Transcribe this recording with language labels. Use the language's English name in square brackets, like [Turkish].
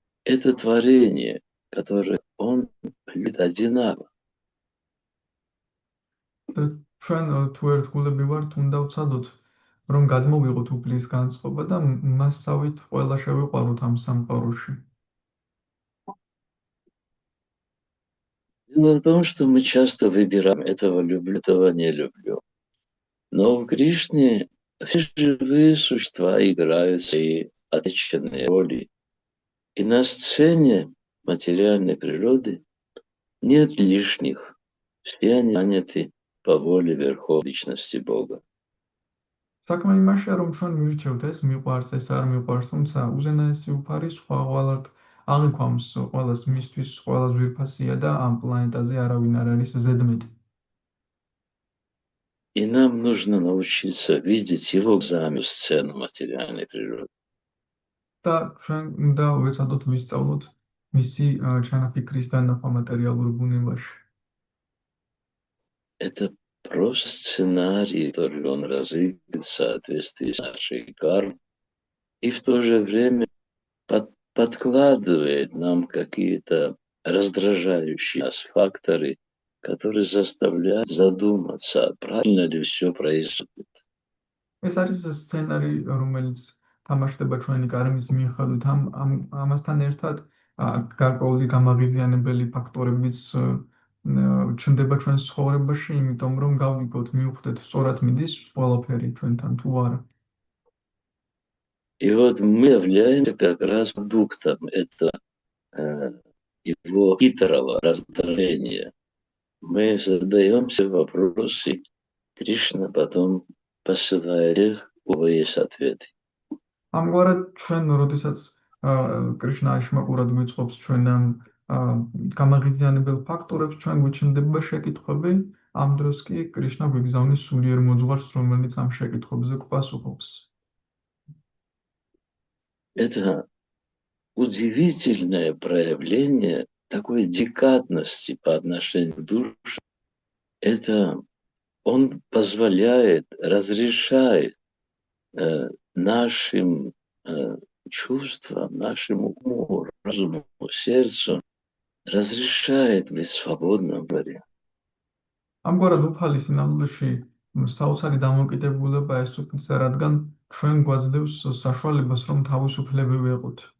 [Russian] Это творение, которое Он любит одинаково. [Georgian] ჩვენ თუ ერთგულები ვართ, უნდა ვცადოთ, რომ გადმოვიღოთ უფლის განწყობა და მასავით ყველა შევიყვაროთ ამ სამყაროში. [Russian] Дело в том, что мы часто выбираем этого люблю, этого не люблю. Но в Кришне все живые существа играют свои отличные роли. И на сцене материальной природы нет лишних. Все они заняты по воле Верховной Личности Бога. [Georgian] საქმე იმაშია, რომ ჩვენ მივირჩევთ ეს მიყვარს, ეს არ მიყვარს, თუმცა უზენაესი უფალი სხვაგვარად აღიქვამს ყველას მისთვის, ყველა ძვირფასია და ამ პლანეტაზე არავინ არ არის ზედმეტი. [Russian] И нам нужно научиться видеть его глазами сцену материальной природы. [Georgian] და ჩვენ უნდა ვეცადოთ ვისწავლოთ მისი ჩანაფიქრის დანახვა материалურ ბუნებაში. [Russian] Это просто сценарий, который он разыгрывает в соответствии с нашей кармой, и в то же время подкладывает нам какие-то раздражающие нас факторы, которые заставляют задуматься, правильно ли все происходит. [Georgian] ეს არის სცენარი, რომელიც თამაშდება ჩვენი კარმის მიხედვით. ამასთან ერთად გარკვეული გამაღიზიანებელი ფაქტორებიც ჩნდება ჩვენს ცხოვრებაში, იმიტომ რომ გავიგოთ, მივხვდეთ, სწორად მიდის ყველაფერი ჩვენთან თუ არა. [Russian] И вот мы являемся как раз продуктом этого его хитрого раздражения. Мы задаемся вопросы, Кришна потом посылает тех, у кого есть ответы. [Georgian] ამგვარად ჩვენ, როდესაც კრიშნა აშმაკურად გვიწყობს ჩვენ ამ გამაღიზიანებელ ფაქტორებს, ჩვენ გვიჩნდება შეკითხვები, ამ დროს კი კრიშნა გვიგზავნის სულიერ მოძღვარს, რომელიც ამ შეკითხვებზე გვპასუხობს. [Russian] Это удивительное проявление такой декадности по отношению к душе. Это он позволяет, разрешает нашим чувствам, нашему уму, разуму, сердцу, разрешает быть свободным в мире. [Georgian] ამგვარად უფალი სინამდვილეში საოცარი დამოკიდებულება ესწრაფვისა, რადგან ჩვენ გვაძლევს საშუალებას, რომ თავისუფლები ვიყოთ.